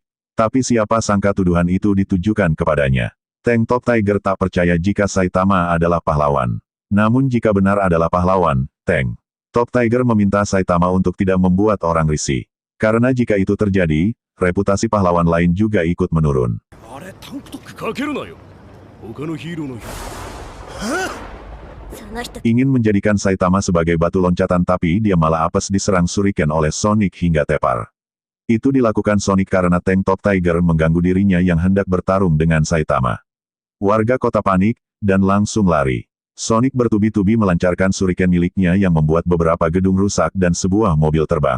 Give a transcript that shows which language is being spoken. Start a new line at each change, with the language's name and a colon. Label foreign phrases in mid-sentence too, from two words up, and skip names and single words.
Indonesian: Tapi siapa sangka tuduhan itu ditujukan kepadanya. Tank Top Tiger tak percaya jika Saitama adalah pahlawan. Namun jika benar adalah pahlawan, Tank Top Tiger meminta Saitama untuk tidak membuat orang risih. Karena jika itu terjadi, reputasi pahlawan lain juga ikut menurun.
Japanese: あれタンクトップかけるなよ他のヒーローの
Indonesian: Ingin menjadikan Saitama sebagai batu loncatan tapi dia malah apes diserang Shuriken oleh Sonic hingga tepar. Itu dilakukan Sonic karena Tank Top Tiger mengganggu dirinya yang hendak bertarung dengan Saitama. Warga kota panik, dan langsung lari. Sonic bertubi-tubi melancarkan Shuriken miliknya yang membuat beberapa gedung rusak dan sebuah mobil terbang.